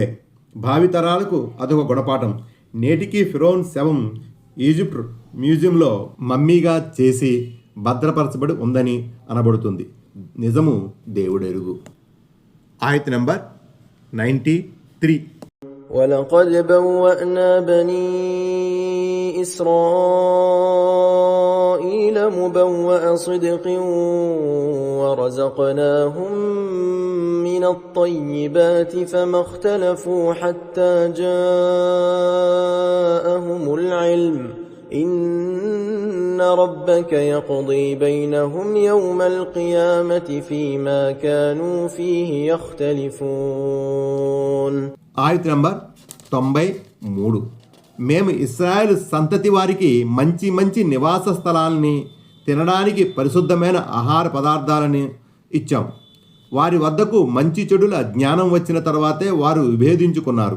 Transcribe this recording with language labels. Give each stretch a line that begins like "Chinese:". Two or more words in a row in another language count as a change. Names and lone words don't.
Telugu: భావితరాలకు అదొక గుణపాఠం. నేటికి ఫిరోన్ శవం ఈజిప్ట్ మ్యూజియంలో మమ్మీగా చేసి భద్రపరచబడి ఉందని అనబడుతుంది. నిజము దేవుడెరుగు. ఆయత్ నంబర్ 93.
Arabic: ولقد بوأنا بني إسرائيل مبوأ صدق ورزقناهم من الطيبات فما اختلفوا حتى جاءهم العلم إن ربك يقضي بينهم يوم القيامة فيما كانوا فيه يختلفون.
Telugu: ఆయత నంబర్ 93. మేము ఇశ్రాయేలు సంతతి వారికి మంచి మంచి నివాస స్థలాలని తినడానికి పరిశుద్ధమైన ఆహార పదార్థాలని ఇచ్చాం. వారి వద్దకు మంచి చెడుల జ్ఞానం వచ్చిన తర్వాతే వారు విభేదించుకున్నారు.